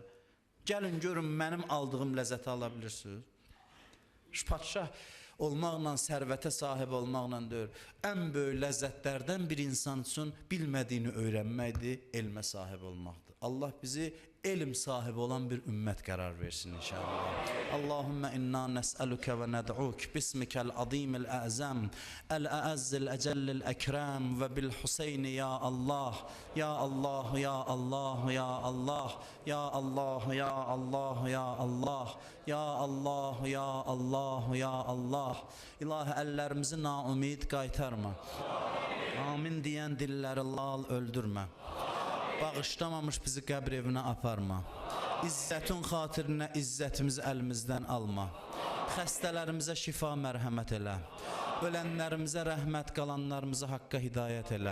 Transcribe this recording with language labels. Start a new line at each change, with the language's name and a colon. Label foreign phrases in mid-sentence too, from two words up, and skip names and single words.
Azerbaijani: Gəlin görün, mənim aldığım ləzzəti ala bilirsiniz. Şu padşah olmaqla, sərvətə sahib olmaqla deyir, ən böyük ləzzətlərdən bir insan üçün bilmədiyini öyrənməkdir, elmə sahib olmaqdır. Allah bizi elm sahibi olan bir ümmət qərar versin inşallah.
Arabic: اللهم إنا نسألك وندعوك باسمك العظيم الأعظم الأعز الأجل الأكرم وبالحسين يا الله يا الله يا الله يا الله يا الله يا الله يا الله يا الله يا الله يا الله.
Azerbaijani: İlahi əllərimizi naumid qaytarma. Amin deyən dilləri lal öldürmə. Bağışlamamış bizi qəbr evinə aparma. İzzətin xatirinə izzətimizi əlimizdən alma. Xəstələrimizə şifa mərhəmət elə. Ölənlərimizə rəhmət, qalanlarımıza haqqa hidayət elə.